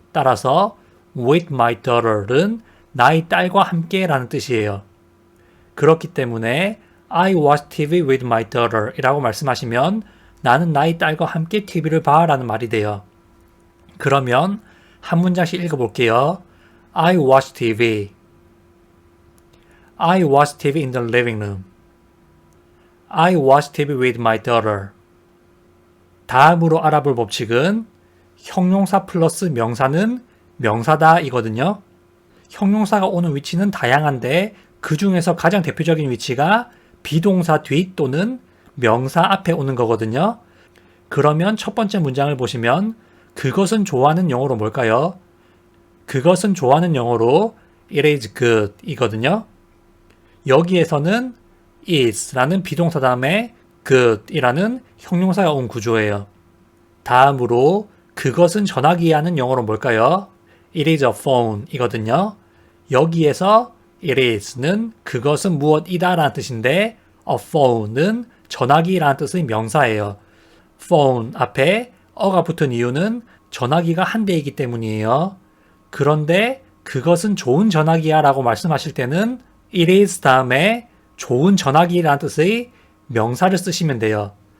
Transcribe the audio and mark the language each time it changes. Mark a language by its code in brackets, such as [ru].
[ko] 따라서 [en] with my daughter [ko] 는 나의 딸과 함께 라는 뜻이에요. 그렇기 때문에 [en] I watch TV with my daughter [ko] 이라고 말씀하시면 나는 나의 딸과 함께 TV를 봐 라는 말이 돼요. 그러면 한 문장씩 읽어볼게요. [en] I watch TV. I watch TV in the living room. I watch TV with my daughter. [ko] 다음으로 알아볼 법칙은 형용사 플러스 명사는 명사다 이거든요. 형용사가 오는 위치는 다양한데 그 중에서 가장 대표적인 위치가 비동사 뒤 또는 명사 앞에 오는 거거든요. 그러면 첫 번째 문장을 보시면 그것은 좋아하는 영어로 뭘까요? 그것은 좋아하는 영어로 [en] it is good [ko] 이거든요. 여기에서는 is라는 비동사 다음에 good이라는 형용사가 온 구조예요. 다음으로 그것은 전화기에 하는 영어로 뭘까요? [en] It is a phone 이거든요. [ko] 여기에서 it is는 그것은 무엇이다 라는 뜻인데 a phone은 전화기라는 뜻의 명사예요. phone 앞에 어가 붙은 이유는 전화기가 한 대이기 때문이에요. 그런데 그것은 좋은 전화기야 라고 말씀하실 때는 it is 다음에 좋은 전화기라는 뜻의 명사를 쓰시면 돼요.